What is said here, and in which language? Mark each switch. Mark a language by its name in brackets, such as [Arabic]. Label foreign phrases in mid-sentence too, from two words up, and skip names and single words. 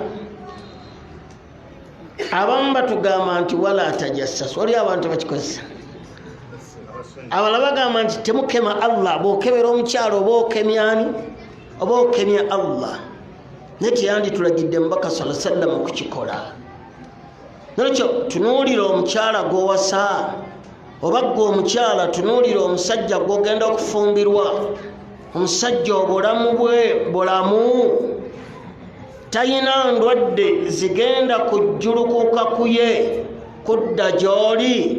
[Ganda] Abamu batugamba nti [Arabic] ولا تجسس, [Ganda] wali abantu bakikozesa. Abalala bagamba nti temukema Allah, bw'okebera omukyalo oba okemya ani? Oba okemya Allah. Naye teyanditulagidde mubaka [Arabic] صلى الله عليه وسلم [Ganda] okukikola. Nolwekyo tunuulira omukyala gw'owasa, oba gwe omukyala tunuulira omusajja gw'ogenda okufumbirwa. Omusajja obulamu bwe bulamu, tayina ndwadde zigenda kujjulukuka kuye kudda gy'oli.